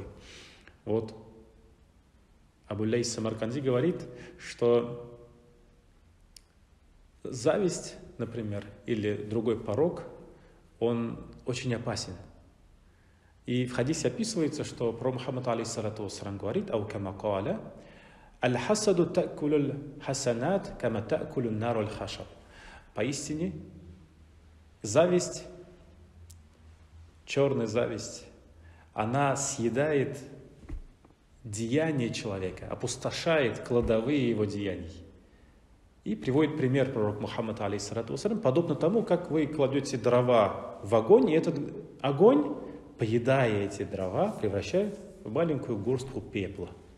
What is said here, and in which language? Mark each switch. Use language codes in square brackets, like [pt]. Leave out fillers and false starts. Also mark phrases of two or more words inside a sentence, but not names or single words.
[ru] Вот Абу-Лейс Самарканди говорит, что зависть, например, или другой порок, он очень опасен. И в хадисе описывается, что пророк Мухаммад, [ar] عليه الصلاة والسلام, [ru] говорит: [ar] «أو كما قال الحسد تأكل الحسنات كما تأكل النار الخشب». [ru] Поистине, зависть, черная зависть, она съедает деяния человека, опустошает кладовые его деяний. И приводит пример пророк Мухаммад, [ar] عليه الصلاة والسلام, [ru] подобно тому, как вы кладете дрова в огонь, и этот огонь, поедая эти дрова, превращает в маленькую горстку пепла.